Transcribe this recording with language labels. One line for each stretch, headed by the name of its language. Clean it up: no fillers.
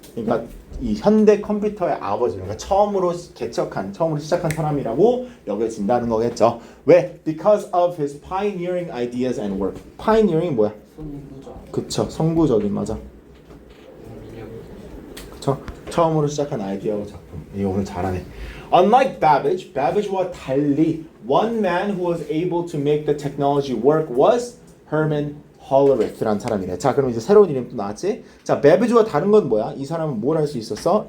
Korean: 그러니까 이 현대 컴퓨터의 아버지. 그러니까 처음으로 시작한 사람이라고 여겨진다는 거겠죠. 왜?
English: Because of his pioneering ideas and work.
Korean: pioneering 뭐야? 선구자. 그쵸, 선구적인 맞아. 그쵸? 처음으로 시작한 아이디어와 작품. 이거 오늘 잘하네.
English: Unlike Babbage와
Korean: 달리,
English: one man who was able to make the technology work was Herman Hollerith라는 사람이래.
Korean: 자, 그럼 이제 새로운 이름 또 나왔지? 자, Babbage와 다른 건 뭐야? 이 사람은 뭘 할 수 있었어?